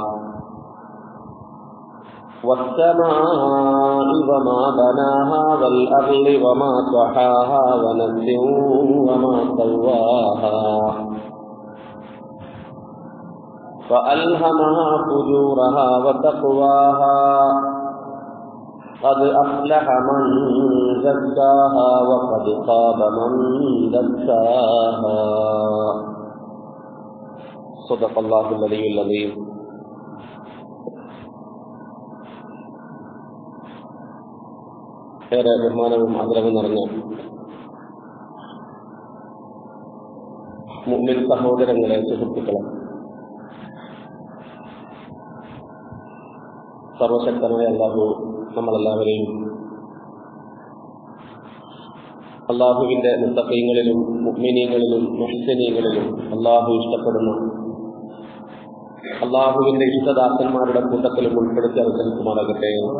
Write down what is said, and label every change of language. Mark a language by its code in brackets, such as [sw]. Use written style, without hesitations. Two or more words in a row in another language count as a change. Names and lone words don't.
[ar] والسماء وما بناها والأرض وما طحاها ونفس وما سواها فألهمها فجورها وتقواها قد أفلح من زكاها وقد خاب من دساها صدق الله العلي العظيم. [ml] ഏറെ ബഹുമാനവും ആദരവും നിറഞ്ഞ മുഅ്മിൻ സഹോദരങ്ങളെ, സുഹൃത്തുക്കളെ, സർവശക്തനായ അല്ലാഹു നമ്മളെല്ലാവരെയും അല്ലാഹുവിന്റെ മുത്തഖീങ്ങളിലും മുഅ്മിനീങ്ങളിലും മുഹ്സിനീങ്ങളിലും അല്ലാഹു ഇഷ്ടപ്പെടുന്ന അല്ലാഹുവിന്റെ ഇഷ്ടദാസന്മാരുടെ കൂട്ടത്തിലും ഉൾപ്പെടുത്തി അവതരിക്കുമാറാകട്ടെ.